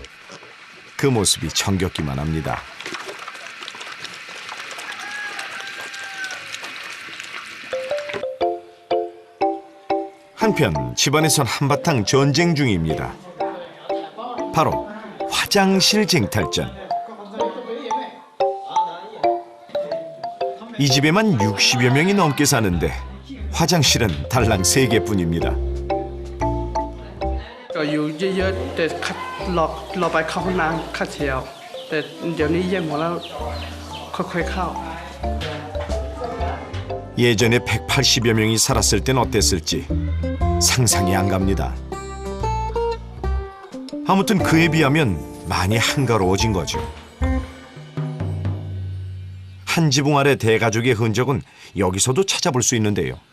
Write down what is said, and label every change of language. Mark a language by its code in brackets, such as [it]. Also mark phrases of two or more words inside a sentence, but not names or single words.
[ko] 그 모습이 정겹기만 합니다. 한편 집안에선 한바탕 전쟁 중입니다. 바로 화장실 쟁탈전. 이 집에만 60여 명이 넘게 사는데 화장실은 달랑 3개뿐입니다. [th] ก็อยู่เยอะๆแต่รอไปเข้าห้องน้ำคัดเชียวแต่เดี๋ยวนี้แยกหมดแล้วค่อยๆเข้า [ko] 예전에 180여 명이 살았을 땐 어땠을지 상상이 안 갑니다. 아무튼 그에 비하면 많이 한가로워진 거죠. 한 지붕 아래 대가족의 흔적은 여기서도 찾아볼 수 있는데요.